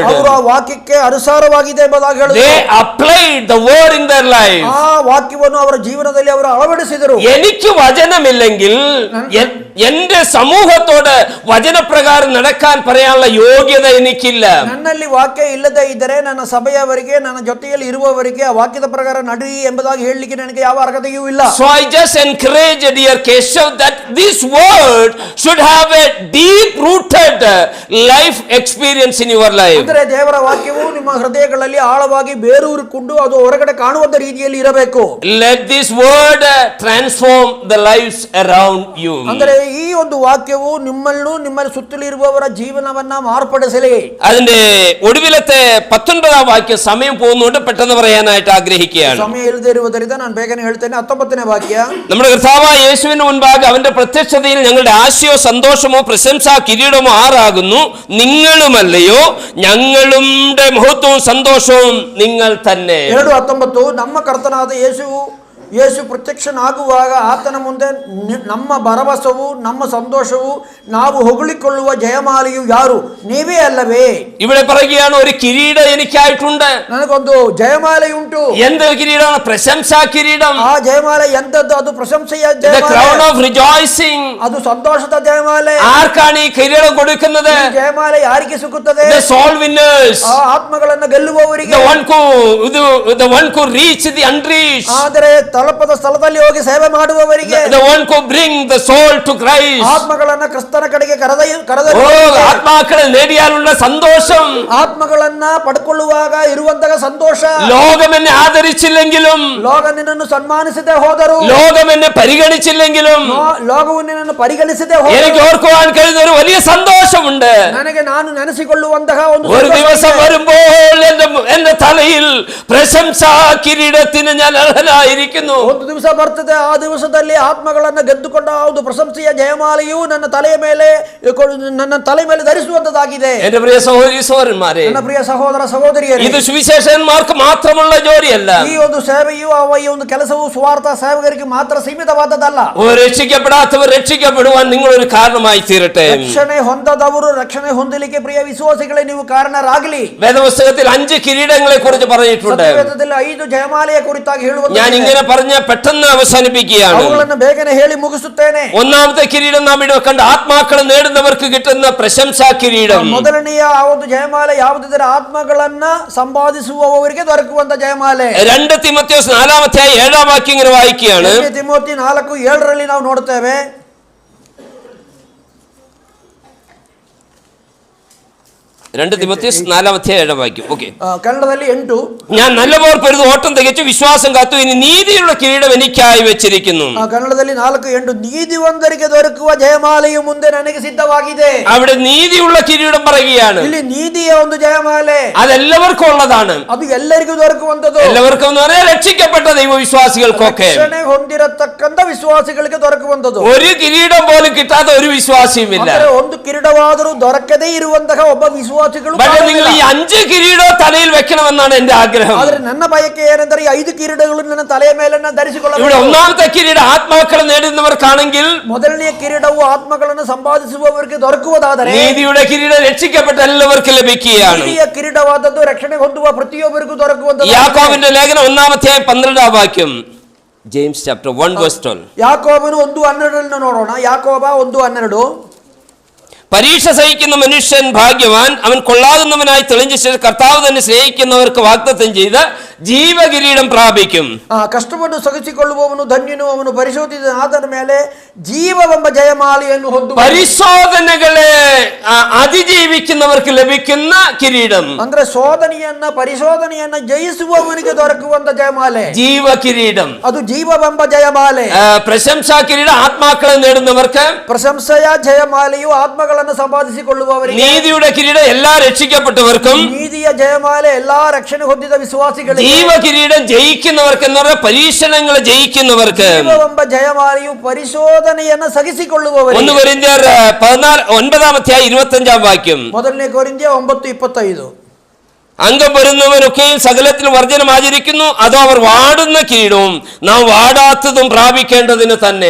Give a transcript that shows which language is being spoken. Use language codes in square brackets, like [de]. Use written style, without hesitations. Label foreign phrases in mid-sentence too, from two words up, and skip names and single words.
[kn] ಅವರು ಆ ವಾಕ್ಯಕ್ಕೆ ಅನುಸಾರವಾಗಿದೆ ಎಂಬುದಾಗಿ ಹೇಳಿದರು. [en] They applied the word in their life. [kn] ಆ ವಾಕ್ಯವನ್ನು ಅವರ ಜೀವನದಲ್ಲಿ ಅವರು ಅಳವಡಿಸಿದರು. [ml] എനിക്ക് വചനമില്ലെങ്കിൽ എന്റെ സമൂഹത്തോട് വചനപ്രകാരം നടക്കാൻ പറയാനുള്ള യോഗ്യത എനിക്കില്ല. [kn] ನನ್ನಲ್ಲಿ ವಾಕ್ಯ ಇಲ್ಲದೆ ಇದ್ದರೆ ನನ್ನ ಸಭೆಯವರಿಗೆ, ನನ್ನ ಜೊತೆಯಲ್ಲಿ ಇರುವವರಿಗೆ ಆ ವಾಕ್ಯದ ಪ್ರಕಾರ ನಡಿ ಎಂಬುದಾಗಿ ಹೇಳಲಿಕ್ಕೆ ನನಗೆ ಯಾವ ಅರ್ಹತೆಯೂ ಇಲ್ಲ. [en] So I just encourage dear Keshav that this word should have a deep rooted life experience in your life. [kn] ಅಂದರೆ ದೇವರ ವಾಕ್ಯವು ನಿಮ್ಮ ಹೃದಯಗಳಲ್ಲಿ ಆಳವಾಗಿ ಬೇರೂರಿಕೊಂಡು ಅದು ಹೊರಗಡೆ ಕಾಣುವಂತ ರೀತಿಯಲ್ಲಿ ಇರಬೇಕು. [en] Let this word transform the lives around you. [kn] ಅಂದರೆ ಈ ಒಂದು ವಾಕ್ಯವು ನಿಮ್ಮನ್ನು, ನಿಮ್ಮಲ್ಲಿ ಸುತ್ತಲಿರುವವರ ಜೀವನವನ್ನ ಮಾರ್ಪಡಿಸಲಿ. [ml] അതിന്റെ ഒടുവിലത്തെ 19ാം വാക്യം സമയം പോകുന്നതുകൊണ്ട് പെട്ടെന്ന് പറയാനായിട്ട് ആഗ്രഹിക്കുകയാണ്. [kn] ಸಮಯ ಇಲ್ಲದೆ ಇರುವುದರಿಂದ ನಾನು ಬೇಗನೆ ಹೇಳ್ತೇನೆ. 19ನೇ വാക്ಯ, [ml] നമ്മുടെ കർത്താവായ യേശുവിന് മുൻപാകെ അവന്റെ പ്രത്യക്ഷതയിൽ ഞങ്ങളുടെ ആശയോ സന്തോഷമോ പ്രശംസാ കിരീടമോ ആറാകുന്നു. നിങ്ങളുമല്ലയോ, ഞങ്ങളുടെ മഹത്വവും സന്തോഷവും നിങ്ങൾ തന്നെ. 2:19, [kn] ನಮ್ಮ ಕರ್ತನಾದ ಯೇಸು ಪ್ರತ್ಯಕ್ಷನಾಗುವಾಗ ಆತನ ಮುಂದೆ ನಮ್ಮ ಭರವಸವು, ನಮ್ಮ ಸಂತೋಷವು, ನಾವು ಹೊಗಳಿಕೊಳ್ಳುವ ಜಯಮಾಲೆಯು ಯಾರು? ನೀವೇ ಅಲ್ಲವೇ? [ml] ഇവിടെ പറയുകയാണ്, ഒരു കിരീടം എനിക്കായിട്ടുണ്ട്. [kn] ನನಗೊಂದು ಜಯಮಾಲೆ ಉಂಟು. [ml] എന്ത് കിരീടമാണ്? പ്രശംസാ കിരീടം. [kn] ಆ ಜಯಮಾಲೆ ಎಂತದ್ದು? ಅದು ಪ್ರಶಂಸೆಯ [en] The [kn] ಜಯಮಾಲೆ, [en] crown of rejoicing. [kn] ಅದು ಸಂತೋಷದ ಜಯಮಾಲೆ. [ml] ആർക്കാണ് ഈ കിരീടം കൊടുക്കുന്നത്? [kn] ಈ ಜಯಮಾಲೆ ಯಾರಿಗೆ ಸಿಗುತ್ತದೆ? [en] The soul winners. [kn] ಆ ಆತ್ಮಗಳನ್ನು ಗೆಲ್ಲುವವರಿಗೆ. [en] The one who reach the unreached. [kn] ಆದರೆ ತಲುಪದ ಸ್ಥಳದಲ್ಲಿ ಹೋಗಿ ಸೇವೆ ಮಾಡುವವರಿಗೆ. [en] The one who bring the soul to Christ. [kn] ಆತ್ಮಗಳನ್ನ ಕ್ರಿಸ್ತನ ಕಡೆಗೆ [ml] ആത്മാക്കളെ നേടിയാലുള്ള സന്തോഷം, [kn] ಆತ್ಮಗಳನ್ನ ಪಡ್ಕೊಳ್ಳುವಾಗ ಇರುವಂತಹ ಸಂತೋಷ. [ml] ലോകം എന്നെ ആദരിച്ചില്ലെങ്കിലും, [kn] ಲೋಕ ನಿನ್ನನ್ನು ಸನ್ಮಾನಿಸದೆ ಹೋದರು, [ml] ലോകം എന്നെ പരിഗണിച്ചില്ലെങ്കിലും, [kn] ಲೋಕವು ನಿನ್ನನ್ನು ಪರಿಗಣಿಸದೆ ಹೋದರು, [ml] എനിക്ക് ഓർക്കുവാൻ കഴിയുന്ന ഒരു വലിയ സന്തോഷമുണ്ട്. [kn] ನನಗೆ ನಾನು ನೆನೆಸಿಕೊಳ್ಳುವಂತಹ [ml] ഒരു ദിവസം വരുമ്പോൾ എന്റെ തലയിൽ പ്രശംസാ കിരീടത്തിന് ഞാൻ അർഹനായിരിക്കുന്നു. [kn] ಒಂದು ದಿವಸ ಬರ್ತದೆ, ಆ ದಿವಸದಲ್ಲಿ ಆತ್ಮಗಳನ್ನ ಗೆದ್ದುಕೊಂಡ ಒಂದು ಪ್ರಶಂಸೆಯ ಜಯಮಾಲೆಯು ನನ್ನ ತಲೆ ಮೇಲೆ ಧರಿಸುವಂತದ್ದಾಗಿದೆ. [ml] എന്റെ പ്രിയ സഹോദരി സഹോദരന്മാരെ, [kn] ನನ್ನ ಪ್ರಿಯ ಸಹೋದರ ಸಹೋದರಿಯರೇ, [ml] ഇത് സുവിശേഷന്മാർക്ക് മാത്രമുള്ള ജോലിയല്ല. [kn] ಈ ಒಂದು ಸೇವೆಯು, ಈ ಒಂದು ಕೆಲಸವು ಸ್ವಾರ್ಥ ಸೇವಕರಿಗೆ ಮಾತ್ರ ಸೀಮಿತವಾದದ್ದಲ್ಲ. [ml] രക്ഷിക്കപ്പെടാത്തവർ രക്ഷിക്കപ്പെടുവാൻ നിങ്ങൾ ഒരു കാരണമായി തീരട്ടെ. [kn] ರಕ್ಷಣೆ ಹೊಂದದವರು ರಕ್ಷಣೆ ಹೊಂದಲಿಕ್ಕೆ ಪ್ರಿಯ ವಿಶ್ವಾಸಿಗಳೇ ನೀವು ಕಾರಣರಾಗಲಿ. [ml] വേദപുസ്തകത്തിൽ 5 കിരീടങ്ങളെ കുറിച്ച് പറഞ്ഞിട്ടുണ്ട്. [kn] ಸತ್ಯವೇದದಲ್ಲಿ 5 ಜಯಮಾಲೆಯ ಕುರಿತಾಗಿ ಹೇಳುವುದು. [ml] ഞാൻ ഇങ്ങനെ പറഞ്ഞ പെട്ടെന്ന് അവസാനിപ്പിക്കുകയാണ്. [kn] ಅವುಗಳನ್ನು ಬೇಗನೆ ಹೇಳಿ ಮುಗಿಸುತ್ತೇನೆ. [ml] ഒന്നാമത്തെ കിരീടം നാം ഇവിടെ കണ്ട ആത്മാക്കളെ നേടുന്നവർക്ക് കിട്ടുന്ന പ്രശംസാ കിരീടം. [kn] ಮೊದಲನೆಯ ಆ ಒಂದು ಜಯಮಾಲೆ ಯಾವುದಿದೆ? ಆತ್ಮಗಳನ್ನ ಸಂಪಾದಿಸುವವರಿಗೆ ದೊರಕುವಂತ ಜಯಮಾಲೆ. [ml] 2 തിമോഥെയോസ് 4-ാം അധ്യായം 7-ാം വാക്യം ഇങ്ങനെ വായിക്കുകയാണ്. [kn] ತಿಮೋಥಿ 4:7 ನಾವು ನೋಡುತ್ತೇವೆ. [ml] 2 തിമോഥെയോസ് 4-ാം അധ്യായം 7-ാം വാക്യം. ഓക്കെ, [kn] കന്നഡದಲ್ಲಿ 8, [ml] ഞാൻ നല്ലപോർ പൊരുത് ഓട്ടം തികച്ചു വിശ്വാസം കാത്തു, ഇനി നീതിയുള്ള കിരീടം എനിക്കായി വെച്ചിരിക്കുന്നു. [kn] ಕನ್ನಡದಲ್ಲಿ 4:8, ನೀತಿವಂತರಿಗೆ ದೊರಕುವ ಜಯಮಾಲೆಯು ಮುಂದೆ ನನಗೆ ಸಿದ್ಧವಾಗಿದೆ. [ml] അവിടെ നീതിയുള്ള കിരീടം പറയുകയാണ്. [kn] ಇಲ್ಲಿ ನೀತಿಯ ಒಂದು ಜಯಮಾಲೆ, [ml] അതെല്ലാവർക്കും ഉള്ളതാണ്. [kn] ಅದು ಎಲ್ಲರಿಗೂ ದೊರಕುವಂತದ್ದು. [ml] എല്ലാവർക്കും എന്ന് പറഞ്ഞാൽ രക്ഷിക്കപ്പെട്ട ദൈവവിശ്വാസികൾക്കൊക്കെ, [kn] ರಕ್ಷಣೆ ಹೊಂದಿರತಕ್ಕಂತ ವಿಶ್ವಾಸಿಗಳಿಗೆ ದೊರಕುವಂತದ್ದು. [ml] ഒരു കിരീടം പോലും കിട്ടാത്ത ഒരു വിശ്വാസിയുമില്ല. [kn] ಒಂದು ಕಿರೀಟವಾದರೂ ದೊರಕದೇ ಇರುವಂತಹ ಒಬ್ಬ ವಿಶ್ವಾಸಿಗಳು. [ml] പക്ഷേ നിങ്ങൾ ഈ 5 കിരീടം തലയിൽ വെക്കണമെന്നാണ് എന്റെ ആഗ്രഹം. [kn] ಆದ್ರೆ ನನ್ನ ಬಯಕೆ ಏನೆಂದರೆ ಈ 5 ಕಿರೀಟಗಳು ನನ್ನ ತಲೆಯ ಮೇಲೆ ಧರಿಸಿಕೊಳ್ಳಬೇಕು. [ml] ഇവിടെ ഒന്നാമത്തെ കിരീടം ആത്മാക്കളെ നേടുന്നവർക്കാണെങ്കിൽ, [kn] ಮೊದಲನೆಯ ಕಿರೀಟವು ಆತ್ಮಗಳನ್ನು ಸಂಪಾದಿಸುವವರಿಗೆ ದೊರಕುವುದಾದರೆ, [ml] നീതിയുടെ കിരീടം രക്ഷിക്കപ്പെട്ട എല്ലാവർക്കും ലഭിക്കുകയാണ്. [kn] ನೀತಿಯ ಕಿರೀಟವಾದದ್ದು ರಕ್ಷಣೆ ಹೊಂದುವ ಪ್ರತಿಯೊಬ್ಬರಿಗೂ ದೊರಕುವಂತದ್ದು. [ml] യാക്കോബിന്റെ ലേഖനം 1-ാം അധ്യായം 12-ാം വാക്യം. [en] James chapter 1 verse 12. [kn] ಯಾಕೋಬನು 1:12 ನೋಡೋಣ. ಯಾಕೋಬ 1:12. [ml] പരീക്ഷ സഹിക്കുന്ന മനുഷ്യൻ ഭാഗ്യവാൻ, അവൻ കൊള്ളാകുന്നവനായി തെളിഞ്ഞ ശേഷം കർത്താവ് തന്നെ സ്നേഹിക്കുന്നവർക്ക് വാഗ്ദത്തം ചെയ്ത് ജീവകിരീടം പ്രാപിക്കും. [kn] ಕಷ್ಟವನ್ನು ಸಹಿಸಿಕೊಳ್ಳುವವನು ಧನ್ಯನು, ಅವನು ಪರಿಶೋಧಿತನಾದ ಮೇಲೆ ಜೀವವೆಂಬ ಜಯಮಾಲೆಯನ್ನು ಹೊಂದುವ. [ml] പരിശോധനകളെ അതിജീവിക്കുന്നവർക്ക് ലഭിക്കുന്ന കിരീടം, [kn] ಅಂದ್ರೆ ಪರಿಶೋಧನೆಯನ್ನ ಜಯಿಸುವವನಿಗೆ ದೊರಕುವಂತ ಜಯಮಾಲೆ [ml] ജീവ കിരീടം. [kn] ಅದು ಜೀವವೆಂಬ ಜಯಮಾಲೆ. [ml] പ്രശംസാ കിരീടം ആത്മാക്കളെ നേടുന്നവർക്ക്, [kn] ಪ್ರಶಂಸೆಯ ಜಯಮಾಲೆಯು ಆತ್ಮಗಳನ್ನು ಸಂಪಾದಿಸಿಕೊಳ್ಳುವವರಿಗೆ. [ml] നീതിയുടെ കിരീടം എല്ലാ രക്ഷിക്കപ്പെട്ടവർക്കും, [kn] ನೀತಿಯ ಜಯಮಾಲೆ ಎಲ್ಲಾ ರಕ್ಷಣೆ ಹೊಂದಿದ ವಿಶ್ವಾಸಿಗಳಿಗೆ. [ml] ജീവ കിരീടം ജയിക്കുന്നവർക്ക് എന്ന് പറഞ്ഞാൽ പരീക്ഷണങ്ങളെ ജയിക്കുന്നവർക്ക്. [kn] ಜೀವವೆಂಬ ಜಯಮಾಲೆಯು ಪರಿಶೋಧನೆಯನ್ನ ಸಹಿಸಿಕೊಳ್ಳುವವರಿಗೆ. [ml] 1 കൊരിന്ത്യർ 9:25 [kn] ಮೊದಲನೇ ಕೊರಿಂಥ್ಯ 9:25. [ml] അംഗം വരുന്നവരൊക്കെയും സകലത്തിൽ വർജനം ആചരിക്കുന്നു, അതോ അവർ വാടുന്ന കിരീടവും നാം വാടാത്തതും പ്രാപിക്കേണ്ടതിന് തന്നെ.